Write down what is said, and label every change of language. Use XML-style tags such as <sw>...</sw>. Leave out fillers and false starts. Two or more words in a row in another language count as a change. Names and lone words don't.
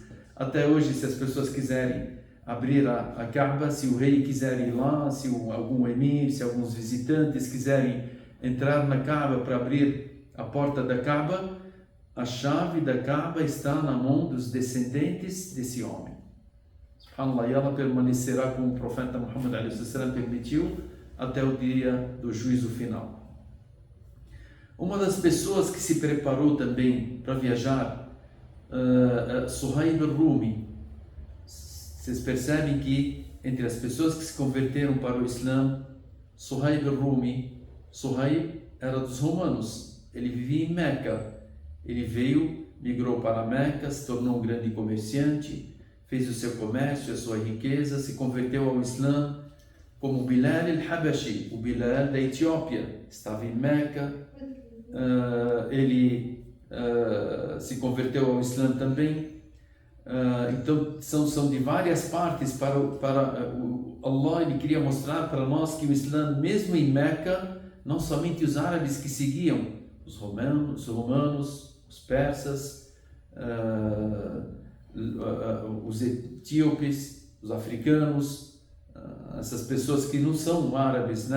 <pt>Até hoje, se as pessoas quiserem abrir a Kaaba, se o rei quiser ir lá, se algum emir, se alguns visitantes quiserem entrar na Kaaba para abrir a porta da Kaaba, a chave da Kaaba está na mão dos descendentes desse homem. Subhanallah, e ela permanecerá como o profeta Muhammad a.s. permitiu até o dia do juízo final. Uma das pessoas que se preparou também para viajar, Suhaib al-Rumi. Vocês percebem que entre as pessoas que se converteram para o Islã, Suhaib al-Rumi, Suhaib era dos romanos, ele vivia em Meca, ele migrou para Meca, se tornou um grande comerciante, fez o seu comércio, a sua riqueza, se converteu ao Islã, como Bilal al-Habashi, o Bilal da Etiópia, estava em Meca, ele se converteu ao Islã também. Então são de várias partes. Allah ele queria mostrar para nós que o Islã, mesmo em Meca, não somente os árabes que seguiam, os romanos, os persas, os etíopes, os africanos, essas pessoas que não são árabes, né?</pt>